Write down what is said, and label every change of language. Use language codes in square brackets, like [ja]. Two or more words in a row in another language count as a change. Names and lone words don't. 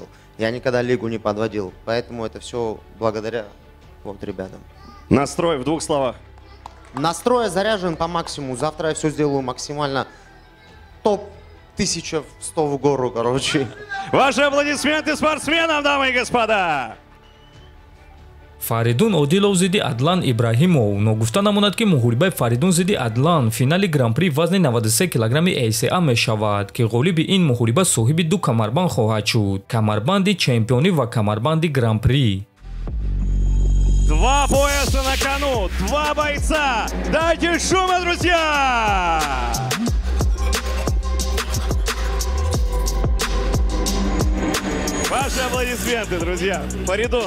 [ru] Я никогда лигу не подводил, поэтому это все благодаря вот ребятам. Настрой в 2 словах. Настрой заряжен по максимуму, завтра я все сделаю максимально топ 1100 в гору, короче. Ваши аплодисменты спортсменам, дамы и господа! [tg] Фаридун Одилов зидди Адлан Ибраҳимов. Ногуфта намонад, ки муҳорибаи Фаридун зидди Адлан финали гран-при вазни 93 килограмми ACA мешавад, ки ғолиби ин муҳориба соҳиби 2 камарбанд хоҳад шуд: камарбанди чемпионӣ ва камарбанди гран-при. [ru] 2 пояса на кону, 2 бойца. Дайте шума, друзья! Ваши аплодисменты, друзья. Фаридун.